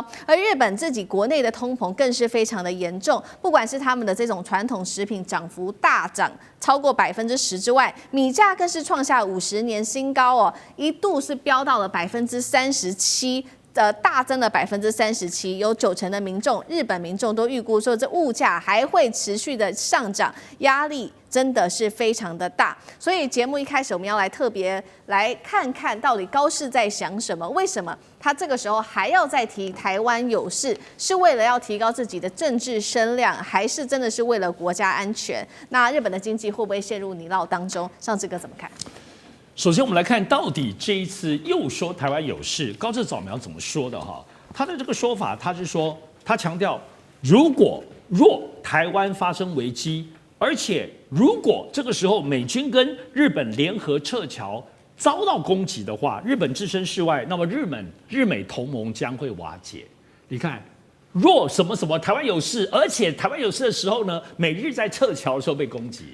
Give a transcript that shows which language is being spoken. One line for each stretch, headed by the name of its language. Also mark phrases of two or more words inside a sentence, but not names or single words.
Chinese: 而日本自己國內的通膨更是非常的嚴重，不管是他們的這種傳統食品漲幅大漲超過10%之外，米價更是創下50年新高哦，一度是飆到了37%。大增了37%，有90%的民眾，日本民众都預估說，這物價還會持續的上漲，壓力真的是非常的大。所以節目一開始，我們要來特別來看看到底高市在想什麼？為什麼他這個時候還要再提台灣有事？是為了要提高自己的政治聲量，還是真的是為了國家安全？那日本的經濟會不會陷入泥淖當中？尚志哥怎麼看？首先，我们来看到底這一次又說台灣有事，高市早苗怎麼說的哈？他的這個說法，他是說，他強調，若台灣發生危機，而且如果這個時候美軍跟日本聯合撤僑遭到攻擊的話，日本置身事外，那麼日美同盟將會瓦解。你看，若什麼什麼台灣有事，而且台灣有事的時候呢，美日在撤僑的時候被攻擊。